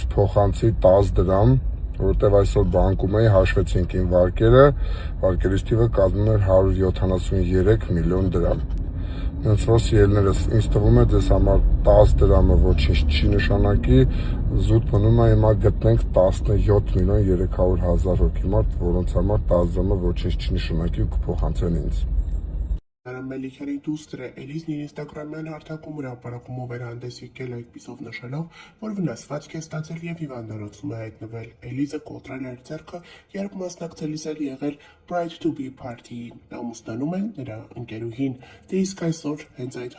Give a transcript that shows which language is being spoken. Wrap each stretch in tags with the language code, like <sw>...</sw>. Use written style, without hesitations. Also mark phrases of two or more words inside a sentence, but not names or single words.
<hy>փոխանցի 10 դրամ, որովհետև այսօր բանկում էի, հաշվեցինք իմ վարկերը, վարկերից թիվը կազմում էր 173 միլիոն դրամ։ Հենց որ սիրելիներս, ինձ թվում է ձեզ համար 10 դրամը ոչինչ չի նշանակի, զուտ մնում է հիմա գտնենք 17 միլիոն 300,000 հոգի մարդ, որոնց համար 10 դրամը ոչինչ չի նշանակի ու կփոխանցեն ինձ։ Արամ Մելիքյանի դուստրը Էլիզն իր ինստագրամյան հարթակում հրապարակումով էր հանդես եկել այդպիսով նշելով, որ վնասվածք է ստացել եւ հիվանդանոցում է հայտնվել։ Էլիզը կոտրել էր ձեռքը, երբ մասնակցելիս էր եղել</hy> <en>Pride to be party-</en> <hy>ի։ Ամուսնանում է նրա ընկերուհին։ Դե իսկ այսօր հենց այդ</hy>